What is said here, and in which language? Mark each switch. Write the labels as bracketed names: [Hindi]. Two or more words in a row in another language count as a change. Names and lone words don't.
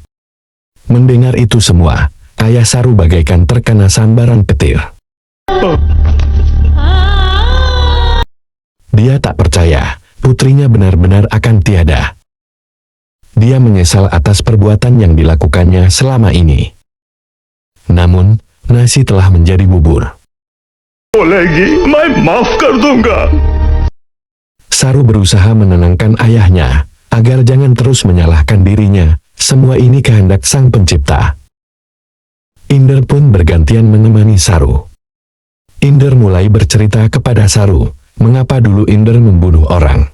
[Indonesian] Mendengar itu semua, ayah Saru bagaikan terkena sambaran petir. Dia tak percaya, putrinya benar-benar akan tiada. Dia menyesal atas perbuatan yang dilakukannya selama ini. Namun, nasi telah menjadi bubur. [Hindi] बोलेगी मैं माफ कर दूंगा. [Indonesian] Saru berusaha menenangkan ayahnya, agar jangan terus menyalahkan dirinya. Semua ini kehendak Sang Pencipta. Inder pun bergantian menemani Saru. Inder mulai bercerita kepada Saru, mengapa dulu Inder membunuh orang.